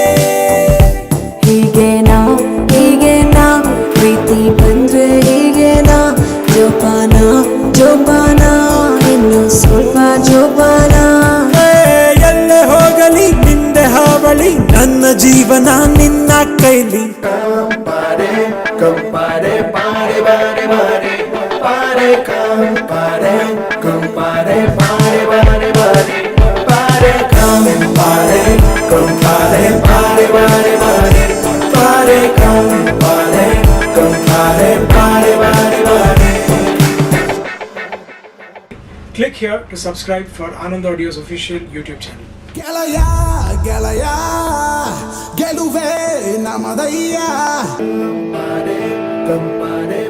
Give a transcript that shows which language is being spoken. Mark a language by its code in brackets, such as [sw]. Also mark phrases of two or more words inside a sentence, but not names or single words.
[kn] ಹೀಗೇನಾ ಪ್ರೀತಿ ಬಂದ್ರೆ ಹೀಗೇನಾ ಜೋಪಾನ ಜೋಪಾನ ಇನ್ನು ಸ್ವಲ್ಪ ಜೋಪಾನ ಎಲ್ಲೇ ಹೋಗಲಿ ನಿಂದೆ ಹಾವಳಿ ನನ್ನ ಜೀವನ ನಿನ್ನ ಕೈಲಿ ಕಂಪಾರೆ ಕಂಪಾರೆ ಬಾರೆ ಬಾರೆ ಬಾರೆ ಬಾರೆ ಕಂಪಾರೆ ಕಂಪಾರೆ ಬಾರೆ ಬಾರೆ ಬಾರೆ ಬಾರೆ ಕಂಪಾರೆ ಕಂಪಾರೆ ಬಾರೆ ಬಾರೆ ಬಾರೆ ಬಾರೆ ಕಂಪಾರೆ ಕಂಪಾರೆ ಬಾರೆ ಬಾರೆ ಬಾರೆ. [en] Click here to subscribe for Anand Audio's official YouTube channel. [kn] ಗೆಳೆಯ ಗೆಳೆಯ ಗೆಲುವೆ ನಮದಯ್ಯ ಕಂಪಾರೆ